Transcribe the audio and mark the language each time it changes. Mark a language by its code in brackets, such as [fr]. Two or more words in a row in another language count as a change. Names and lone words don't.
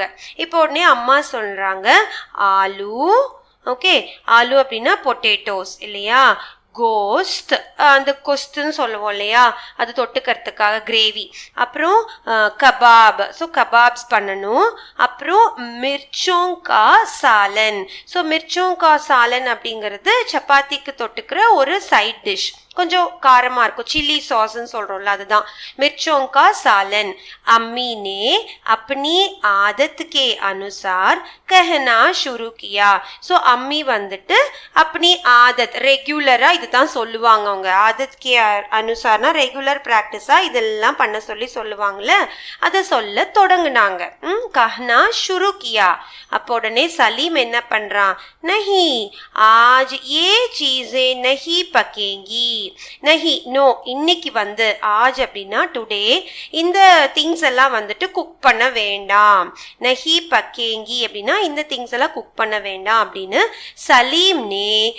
[ta] இப்போ உடனே அம்மா சொல்கிறாங்க, ஆலு, ஓகே, ஆலு அப்படின்னா பொட்டேட்டோஸ் இல்லையா, கோஸ்ட், அந்த கொஸ்துன்னு சொல்லுவோம் இல்லையா, அது தொட்டுக்கிறதுக்காக கிரேவி, அப்புறம் கபாப், ஸோ கபாப்ஸ் பண்ணணும், அப்புறம் மிர்ச்சோங்கா சாலன். ஸோ மிர்ச்சோங்கா சாலன் அப்படிங்கிறது சப்பாத்திக்கு தொட்டுக்கிற ஒரு [en] side dish, [ta] கொஞ்சம் காரமாக இருக்கும், [en] chilli sauce [ta] சொல்கிறோம்ல அதுதான் மிர்ச்சோங்கா சாலன். [hi] अम्मी ने अपनी आदत के अनुसार कहना शुरू किया. [ta] ஸோ அம்மி வந்துட்டு [hi] अपनी आदत [en] ரெகுலராக [ta] இதுதான் சொல்லுவாங்க அவங்க, [hi] आदत के अनुसार [en] regular practice [ta] இதெல்லாம் பண்ண சொல்லி சொல்லுவாங்கள்ல, அதை சொல்ல தொடங்குனாங்க. [hi] कहना शुरू किया. [ta] அப்போ உடனே சலீம் என்ன பண்ணுறான், [hi] नहीं आज ये चीज़ें नहीं पकेंगी, [ta] நஹி நோ, இன்னைக்கு வந்து ஆஜ் அப்படின்னா டுடே, இந்த திங்ஸ் எல்லாம் வந்துட்டு குக் பண்ண வேண்டாம், [hi] नहीं पकेंगी [ta] அப்படின்னா இந்த திங்ஸ் எல்லாம் குக் பண்ண வேண்டாம் அப்படின்னு சலீம் நே